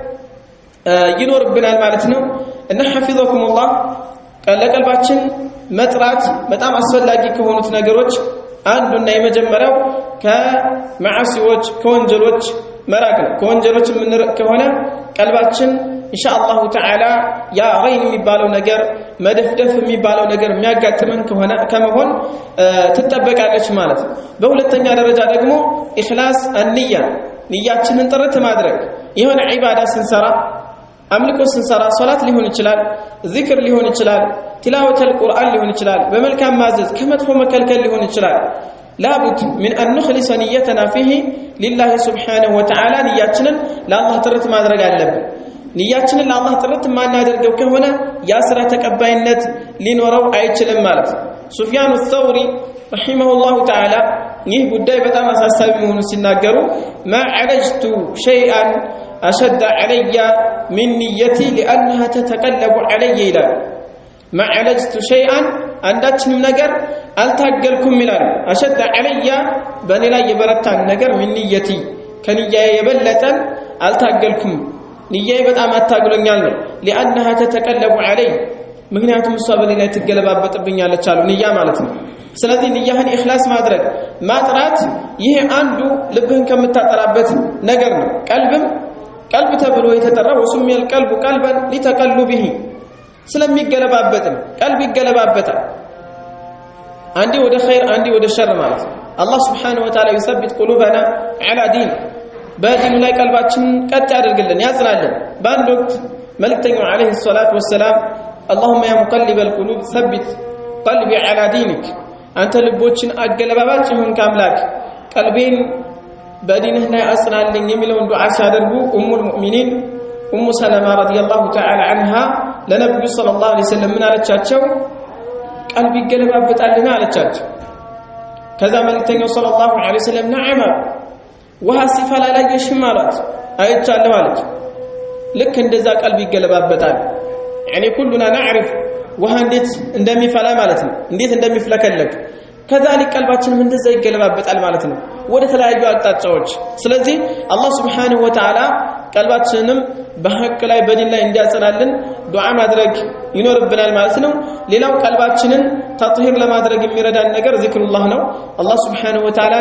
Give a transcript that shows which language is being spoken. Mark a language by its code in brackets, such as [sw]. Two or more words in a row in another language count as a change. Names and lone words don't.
[am] ይኖርብናል ማለት ነው እና ሐፊዘኩሙላህ ለቀልባችን መጥራት በጣም አስፈላጊ ከሆኑት ነገሮች አንዱና የመጀመሪያው ከመዓሲዎች ከወንጀሎች መራቅ ነው ከወንጀሎች የምንርቅ ከሆነ ቀልባችን [ar] إن شاء الله تعالى [am] ያ ገይን የሚባለው ነገር መደፍደፍ የሚባለው ነገር የሚያጋጥመን ከሆነ ከመሆን ትጠበቃለች ማለት ነው በሁለተኛ ደረጃ ደግሞ ኢኽላስ አንያ ንያችንን ጥርት ማድረግ የሆነ ዒባዳ ስንሰራ አምልኮ ስንሰራ ሶላት ሊሆን ይችላል ዚክር ሊሆን ይችላል [ar] تلاوة القرآن [am] ሊሆን ይችላል በመልካም ማዘዝ ከመጥፎ መከልከል ሊሆን ይችላል [ar] لابد من أن نخلص نيتنا فيه لله سبحانه وتعالى نياتنا لله [am] ጥርት ማድረግ አለብን ንያችንን ለአላህ ጥርት ማናደርገው ከሆነ ያ ስራ ተቀባይነት ሊኖረው አይችልም ማለት ሱፊያን [ar] الثوري رحمه الله تعالى [am] ይህ ጉዳይ በጣም አሳሳቢ መሆኑን ሲናገሩ [ar] ما عالجت شيئا أشد علي من نيتي لأنها تتقلب علي إلى ما عالجت شيئا [am] አንዳችንም ነገር አልታገልኩም ይላል [ar] أشد علي [am] በኔ ላይ የበረታን ነገር [ar] من نيتي [am] ከንያዬ የበለጠን አልታገልኩም ንያዬ በጣም አታግሎኛል ነው [ar] لأنها تتقلب علي [am] ምክንያቱም እሷ በሌላ ትገለባበጥብኛለች አሉ ንያ ማለት ነው ስለዚህ ንያህን ኢኽላስ ማድረግ ማጥራት ይሄ አንዱ ልብህን ከምታጠራበት ነገር ነው ቀልብ ተብሎ የተጠራው [ar] وسمي القلب قلبا لتقلبه [am] ስለሚገለባበት ነው ቀልብ ይገለባበታል አንዲ ወደ ኸይር አንዲ ወደ ሸር ማለት አላህ [ar] سبحانه وتعالى يثبت قلوبنا على دين [am] በዲኑ ላይ ቀልባችን ቀጥ ያደርግልን ያጽናልን በአንድ ወቅት መልእክተኛው [ar] عليه الصلاة والسلام اللهم يا مقلب القلوب ثبت قلبي على دينك [am] አንተ ልቦችን አገለባባጭ ይሁን ካምላክ ቀልቤን በዲንህ ላይ አጽናልኝ የሚለውን ዱዓ ሲያደርጉ [ar] أم المؤمنين [am] ኡሙ ሰለማ [ar] رضي الله تعالى عنها [am] ለነብዩ [ar] صلى الله عليه وسلم [am] ምን አለቻቸው ቀልብ ይገለባበጣልና አለቻቸው ከዛ መልእክተኛው [ar] صلى الله عليه وسلم [am] ነዓም ውሃ ሲፈላ ላየሽም አላት አይቻለሁ አለች ልክ እንደዛ ቀልብ ይገለባበጣል [ar] يعني كلنا [am] نعرف ውሃ እንዴት እንደሚፈላ ማለት ነው እንዴት እንደሚፍለከለክ ከዛሊክ ቀልባችን እንደዛ ይገለባበጣል ማለት ነው ወደ ተለያዩ አቅጣጫዎች ስለዚህ አላህ [ar] سبحانه وتعالى [am] ቀልባችንንም በሐቅ ላይ በዲን ላይ እንዲያጸናልን ዱዓ ማድረግ ይኖርብናል ማለት ነው ሌላው ቀልባችንን ተጥሂር ለማድረግ የሚረዳን ነገር ዚክሩላህ ነው አላህ [ar] سبحانه وتعالى